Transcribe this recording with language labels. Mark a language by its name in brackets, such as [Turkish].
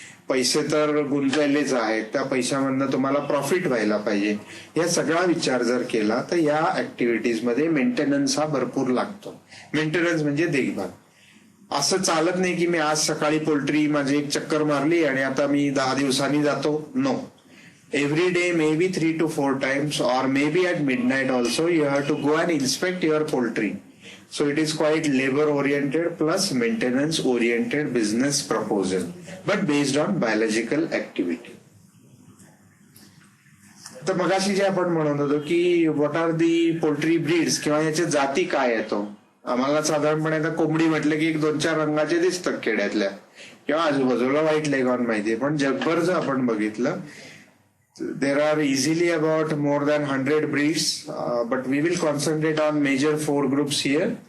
[Marathi] पैसे तर गुंतवलेच आहेत, त्या पैशामधनं तुम्हाला प्रॉफिट व्हायला पाहिजे. या सगळा विचार जर केला तर या ऍक्टिव्हिटीजमध्ये मेंटेनन्स हा भरपूर लागतो. मेंटेनन्स म्हणजे देखभाल. असं चालत नाही की मी आज सकाळी पोल्ट्री माझी एक चक्कर मारली आणि आता मी 10 दिवसांनी जातो. [English] No, every day maybe 3 to 4 times, or maybe at midnight also you have to go and inspect your poultry. So it is quite labor oriented plus maintenance oriented business proposal, but based on biological activity. [Marathi] तर मगाशी जे आपण म्हणत होतो की [English] what are the poultry breeds [Marathi] किंवा याच्या जाती काय येतो. आम्हाला साधारणपणे आता कोंबडी म्हटलं की 1-2-4 रंगाचे दिसतात खेड्यातल्या किंवा आजूबाजूला व्हाईट लेगॉन माहितीये, पण जगभर जर आपण बघितलं [English] there are easily about more than 100 breeds, but we will concentrate on major 4 groups here.